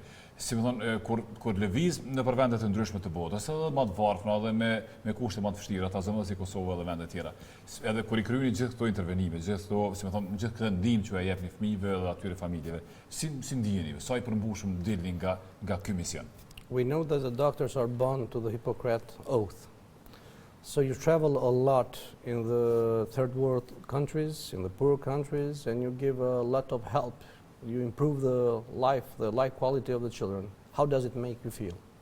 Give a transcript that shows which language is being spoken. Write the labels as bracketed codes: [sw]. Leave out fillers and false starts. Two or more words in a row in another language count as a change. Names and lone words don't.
[sq] Si më thonë, kur lëviz në për vendet të ndryshme të botës, edhe më të varfëna dhe me kushte më të vështira, ta zëmë dhe si Kosovë dhe vendet tjera. Edhe kur i kryeni gjithë këto intervenime, gjithë këtë ndihmë që e jepni fëmijëve dhe atyre familjeve, si ndiheni, sa i përmbushëm dilni nga ky mision? [en] We know that the doctors are bound to the Hippocratic oath. So you travel a lot in the third world countries, in the poor countries, and you give a lot of help. You improve the life quality of the children. How does it make you feel?